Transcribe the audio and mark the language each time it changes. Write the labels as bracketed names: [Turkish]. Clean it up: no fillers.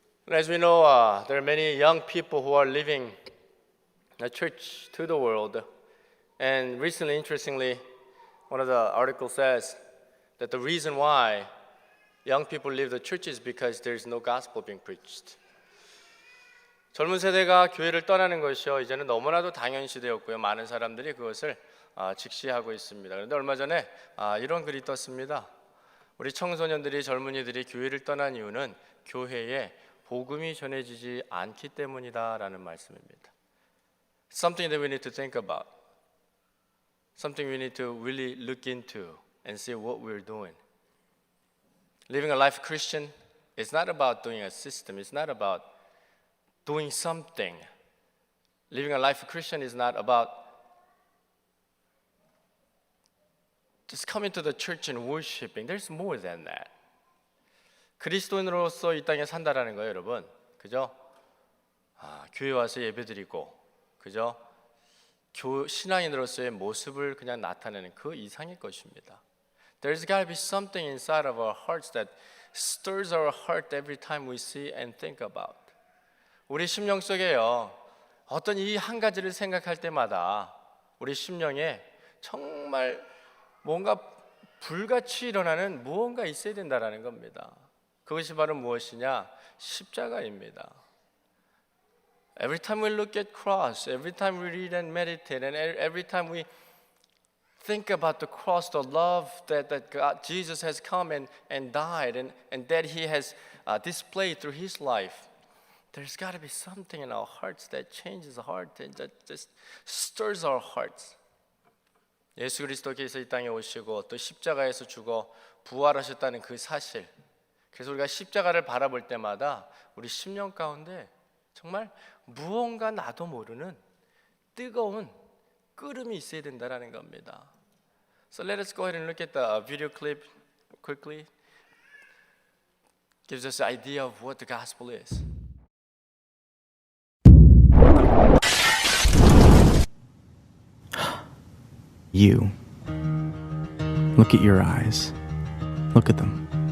[English] As we know, there are many young people who are leaving the church to the world. And recently, interestingly, one of the articles says that the reason why young people leave the church is because there's no gospel being preached. [Korean] 젊은 세대가 교회를 떠나는 것이요, 이제는 너무나도 당연시되었고요. 많은 사람들이 그것을 직시하고 있습니다. 그런데 얼마 전에 이런 글이 떴습니다. 우리 청소년들이, 젊은이들이 교회를 떠난 이유는 교회에 복음이 전해지지 않기 때문이다라는 말씀입니다. [English] Something that we need to think about. Something we need to really look into and see what we're doing. Living a life Christian is not about doing a system. It's not about doing something. Living a life Christian is not about just coming to the church and worshiping. There's more than that. [Korean] 그리스도인으로서 이 땅에 산다라는 거예요, 여러분. 그죠? 교회 와서 예배드리고, 그죠? 신앙인으로서의 모습을 그냥 나타내는 그 이상의 것입니다. [English] There's got to be something inside of our hearts that stirs our heart every time we see and think about. [Korean] 우리 심령 속에요, 어떤 이 한 가지를 생각할 때마다 우리 심령에 정말 뭔가 불같이 일어나는 무언가 있어야 된다라는 겁니다. 그것이 바로 무엇이냐? 십자가입니다. [English] Every time we look at cross, every time we read and meditate, and every time we think about the cross, the love that God, Jesus has come and died, and that He has displayed through His life, there's got to be something in our hearts that changes the heart and that just stirs our hearts. [Korean] 예수 그리스도께서 이 땅에 오시고 또 십자가에서 죽어 부활하셨다는 그 사실, 그래서 우리가 십자가를 바라볼 때마다 우리 심령 가운데 정말 무언가 나도 모르는 뜨거운 끓음이 있어야 된다는 겁니다. [English] So let us go ahead and look at the video clip quickly. Gives us an idea of what the gospel is. You. Look at your eyes. Look at them.